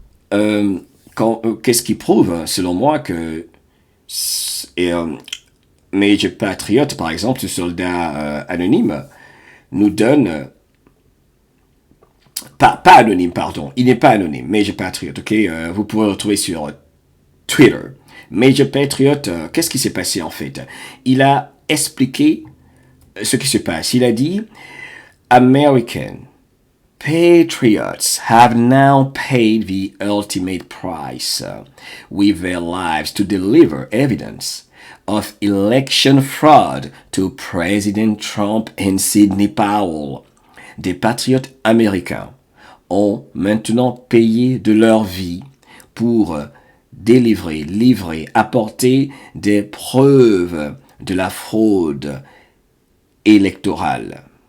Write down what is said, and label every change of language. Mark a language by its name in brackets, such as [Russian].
[French] qu'est-ce qui prouve, selon moi, que Major Patriot, par exemple, ce soldat anonyme, nous donne... Pas anonyme, pardon. Il n'est pas anonyme, Major Patriot, ok? Vous pourrez le retrouver sur Twitter. Major Patriot, qu'est-ce qui s'est passé en fait? Il a expliqué ce qui se passe. Il a dit, [English] American patriots have now paid the ultimate price with their lives to deliver evidence of election fraud to President Trump and Sidney Powell. [French] Des patriotes américains ont maintenant payé de leur vie pour livrer, apporter des preuves de la fraude électorale.